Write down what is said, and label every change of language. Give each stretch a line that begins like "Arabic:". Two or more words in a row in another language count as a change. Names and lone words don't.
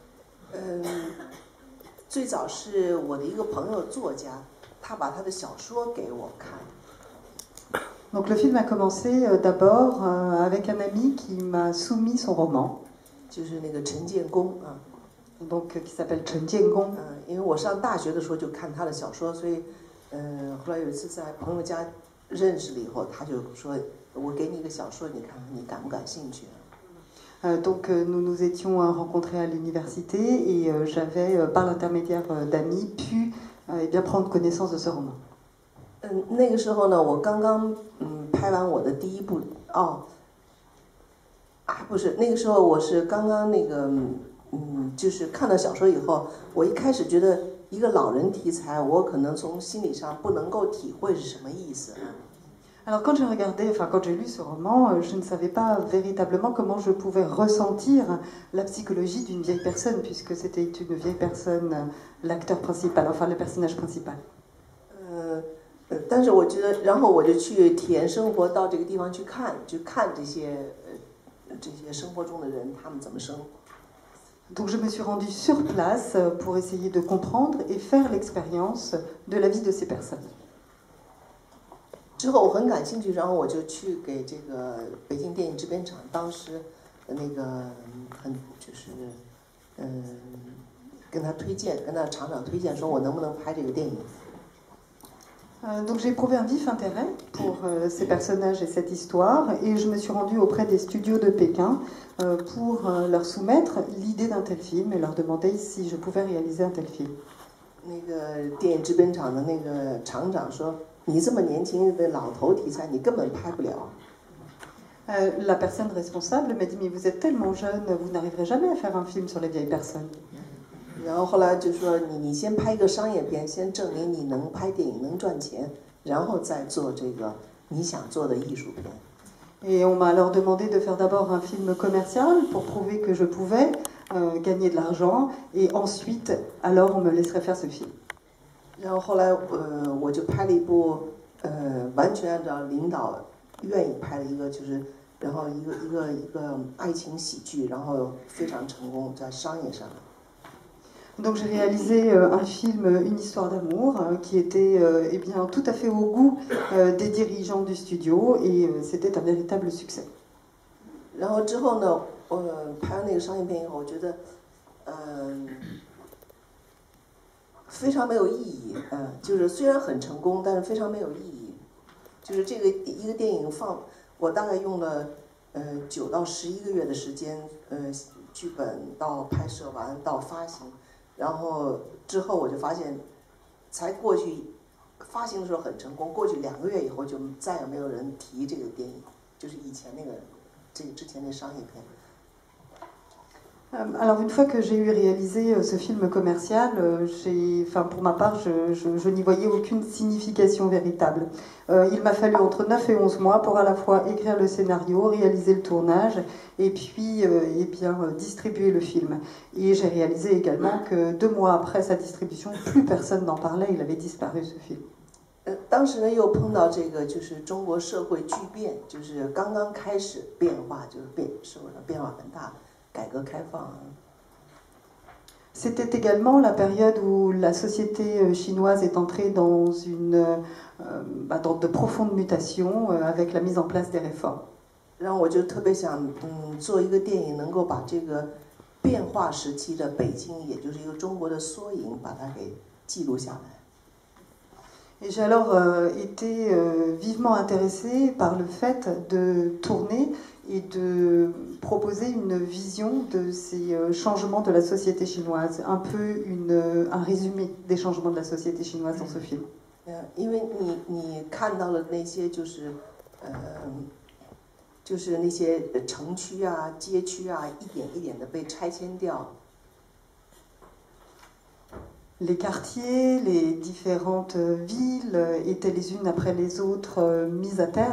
French: Donc le film a commencé d'abord avec un ami qui m'a soumis son roman. Donc qui s'appelle Chen Jiangong.
Chinese: 因为我上大学的时候就看他的小说，所以后来有一次在朋友家认识了以后，他就说我给你一个小说，你看看你感不感兴趣。
French: Donc nous nous étions rencontrés à l'université et j'avais, par l'intermédiaire d'amis, pu bien prendre connaissance de ce roman.
Chinese: 那个时候呢，我刚刚拍完我的第一部不是那个时候我是刚刚那个就是看到小说以后，我一开始觉得一个老人题材，我可能从心理上不能够体会是什么意思。
French: Alors quand j'ai lu ce roman, je ne savais pas véritablement comment je pouvais ressentir la psychologie d'une vieille personne, puisque c'était une vieille personne, l'acteur principal, enfin le personnage principal.
Chinese: 但是我觉得，然后我就去体验生活，到这个地方去看这些生活中的人，他们怎么生活。
French: Donc je me suis rendue sur place pour essayer de comprendre et faire l'expérience de la vie de ces personnes.
Chinese: 之后我很感兴趣，然后我就去给这个北京电影制片厂，当时那个跟他推荐，跟他厂长推荐，说我能不能拍这个电影。
French: Donc j'ai éprouvé un vif intérêt pour ces personnages et cette histoire, et je me suis rendue auprès des studios de Pékin pour leur soumettre l'idée d'un tel film et leur demander si je pouvais réaliser un tel film.
Chinese: 那个电影制片厂的那个厂长说：“你这么年轻的老头题材，你根本拍不了。”
French: La personne responsable m'a dit mais vous êtes tellement jeune, vous n'arriverez jamais à faire un film sur les vieilles personnes.
Chinese: 然后后来就说你先拍个商业片，先证明你能拍电影能赚钱，然后再做这个你想做的艺术片。
French: Et on m'a alors demandé de faire d'abord un film commercial pour prouver que je pouvais gagner de l'argent, et ensuite alors on me laisserait faire ce film.
Chinese: 然后后来我就拍了一部完全按照领导愿意拍的一个，就是然后一个爱情喜剧，然后非常成功在商业上。
French: Donc j'ai réalisé un film, une histoire d'amour, qui était eh bien, tout à fait au goût des dirigeants du studio, et c'était un véritable succès.
Chinese: 然后之后呢，我拍完那个商业片以后，我觉得非常没有意义，就是虽然很成功，但是非常没有意义。就是这个一个电影我大概用了9到11个月的时间，剧本到拍摄完到发行。然后之后我就发现，才过去发行的时候很成功，过去2个月以后就再也没有人提这个电影，就是以前那个之前那商业片。
French: Alors une fois que j'ai eu réalisé ce film commercial, pour ma part, je n'y voyais aucune signification véritable. Il m'a fallu entre 9 et 11 mois pour à la fois écrire le scénario, réaliser le tournage et puis distribuer le film. Et j'ai réalisé également que 2 mois après sa distribution, plus personne n'en parlait, il avait disparu ce film.
Chinese: 当时呢又碰到这个就是中国社会巨变，就是刚刚开始变化，就是社会上变化很大。改革开放。
French: C'était également la période où la société chinoise est entrée dans dans de profondes mutations avec la mise en place des réformes.
Chinese: 然后我就特别想，做一个电影能够把这个变化时期的北京，也就是一个中国的缩影，把它给记录下来。
French: Et j'ai alors été vivement intéressée par le fait de tourner et de proposer une vision de ces changements de la société chinoise, un peu un résumé des changements de la société chinoise dans ce film.
Chinese: 因为你看到了那些就是那些城区啊、街区啊，一点一点的被拆迁掉。
French: Les quartiers, les différentes villes étaient les unes après les autres mises à terre.